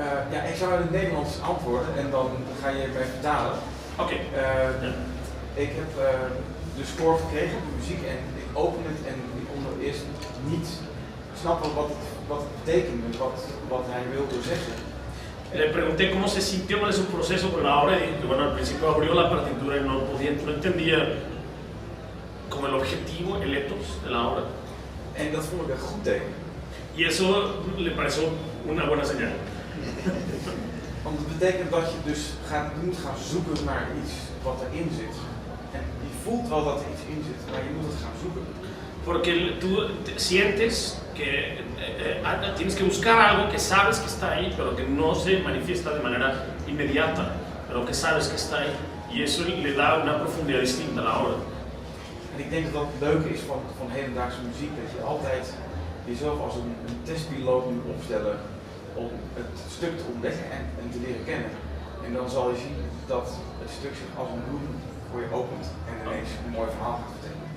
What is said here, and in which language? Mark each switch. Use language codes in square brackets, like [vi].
[nl] Ja, ik zou het in het Nederlands antwoorden en dan ga je mij vertalen. Ok. Ik heb de score gekregen, de muziek, en ik open het en ik kon eerst niet snappen wat het betekende, wat hij wilde zeggen. [es] Le pregunté cómo se sintió con ese proceso con la obra y dijo que bueno, al principio abrió la partitura y no entendía como el objetivo, el ethos de la obra. [nl] En dat vond ik een goed teken. [es] Y eso le pareció una buena señal. [nl] Want het betekent dat je dus moet gaan zoeken naar iets wat erin zit. En je voelt wel dat er iets in zit, maar je moet het gaan zoeken. [es] Porque tú sientes que tienes que buscar algo que sabes que está ahí, pero que no se manifiesta de manera inmediata, pero que sabes que está ahí. Y eso le da una profundidad distinta a la obra. [nl] En ik denk dat dat het leuke is van hedendaagse muziek, dat je altijd jezelf als een testpiloot moet opstellen om het stuk te ontdekken en te leren kennen. En dan zal je zien dat het stuk zich als een bloem voor je opent en ineens een mooi verhaal gaat vertellen.